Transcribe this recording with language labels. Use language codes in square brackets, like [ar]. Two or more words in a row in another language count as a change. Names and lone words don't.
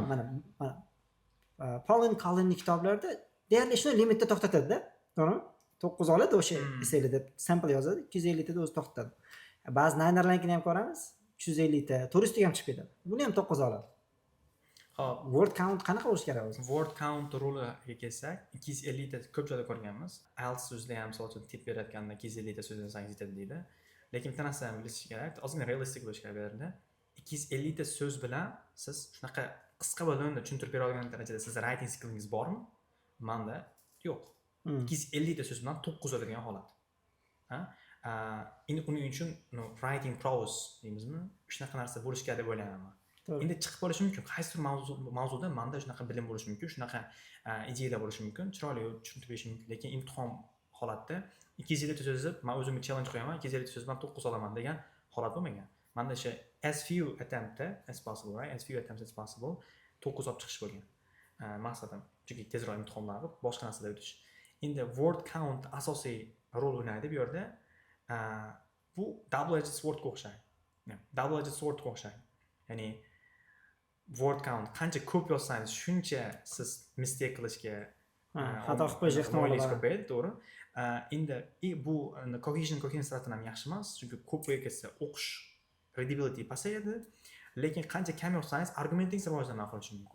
[uz] Mana Pauline Cullenning kitoblarida deyarli shuni limitda to'xtatadi-da. To'g'rimi? 9 oladi o'sha essayli deb sample yozadi, 250 tada o'zi to'xtatadi. Ba'zi ninerlarnikini ham ko'ramiz, 350 ta, 400 ta ham chiqib ketadi. Buni ham 9 oladi. Hop, [en] Word count [uz] qanaqa bo'lish kerak o'zi? [en] word count [uz] roliga kelsak, 250 ta ko'p joyda ko'rganmiz. IELTS so'zida ham misol uchun tip berayotganda 250 ta so'z yozsangiz yetadi deydi. Lekin bitta narsani bilish kerak, ozgina realistik bo'lish kerak bu yerda. 250 ta so'z bilan siz shunaqa qisqa bo'limda tushuntirib bera olgan darajada siz [en] writing skillingiz [uz] bormi? Menda yo'q. 250 ta so'z bilan 9 yozadigan holat. Ha? Endi uning uchun [en] writing prose [uz] deymizmi? Shunaqa narsa bo'lish kerak deb o'ylayman. Endi chiqib bo'lishi mumkin. Qaysidir mavzuda menda shunaqa bilim bo'lishi mumkin, shunaqa ideyalar bo'lishi mumkin, chiroyli tushuntirib berish mumkin. Lekin imtihon holatda 250 ta so'zni men o'zimga challenge qo'yaman, 250 ta so'z bilan 9 olaman degan holat bo'lmagan. Menda o'sha [en] as few attempts as possible, right? As few attempts as possible 9 [uz] olib chiqish bo'lgan. Maqsadim chunki tezroq imtihonlar qilib boshqa narsaga o'tish. Endi [en] word count [uz] asosiy rol o'ynaydi bu yerda. Bu [en] double-edged sword [uz] o'xshaydi. [en] Double-edged sword [uz] o'xshaydi. Ya'ni [en] word count [uz] qancha ko'p yozsangiz shuncha siz mistake qilishga xato qilib qo'yish ehtimoli bor. ko'payadi, to'g'ri. Endi bu cohesion tarafdan ham yaxshi emas, chunki ko'p ketsa o'qish readability pasayadi, lekin qancha kam yozsangiz argumentingiz rivojlanmay qolishi mumkin.